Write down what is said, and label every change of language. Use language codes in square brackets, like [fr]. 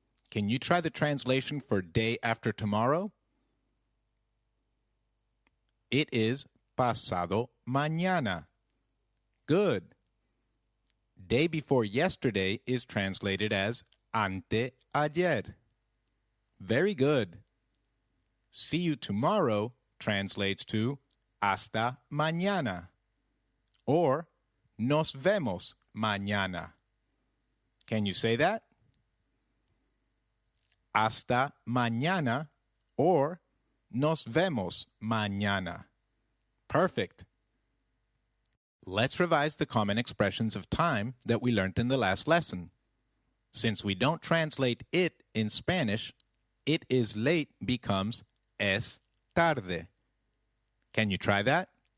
[en] Can you try the translation for day after tomorrow? It is [es] pasado mañana. [en] Good. Day before yesterday is translated as [es] anteayer. [en] Very good. See you tomorrow translates to [es] hasta mañana [en] or [es] nos vemos mañana. [en] Can you say that? [es] Hasta mañana or nos vemos mañana. [en] Perfect. Let's revise the common expressions of time that we learned in the last lesson. Since we don't translate it in Spanish, it is late becomes [es] es tarde. [en] Can you try that?